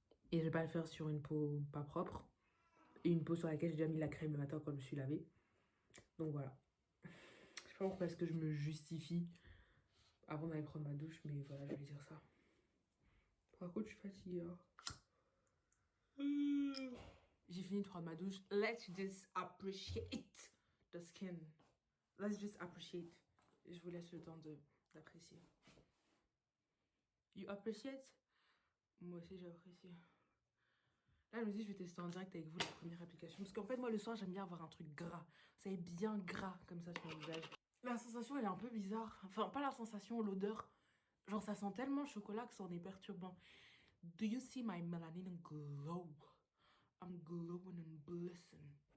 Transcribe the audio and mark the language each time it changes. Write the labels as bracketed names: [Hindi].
[French] Et je vais pas le faire sur une peau pas propre. Et une peau sur laquelle j'ai déjà mis la crème le matin quand je me suis lavée. Donc voilà. Je sais pas pourquoi est-ce que je me justifie avant d'aller prendre ma douche, mais voilà, je vais dire ça. Par contre, je suis fatiguée. Hein. J'ai fini de prendre ma douche. [English] Let's just appreciate the skin. Let's just appreciate. [French] Je vous laisse le temps d'apprécier. [English] You appreciate? [French] Moi aussi, j'apprécie. Là, je me dis, je vais tester en direct avec vous la première application. Parce qu'en fait, moi, le soir, j'aime bien avoir un truc gras. Vous savez, bien gras, comme ça, sur mon visage. La sensation, elle est un peu bizarre. Enfin, pas la sensation, l'odeur. Genre, ça sent tellement le chocolat que ça en est perturbant. [English] Do you see my melanin glow? I'm glowing and blessing.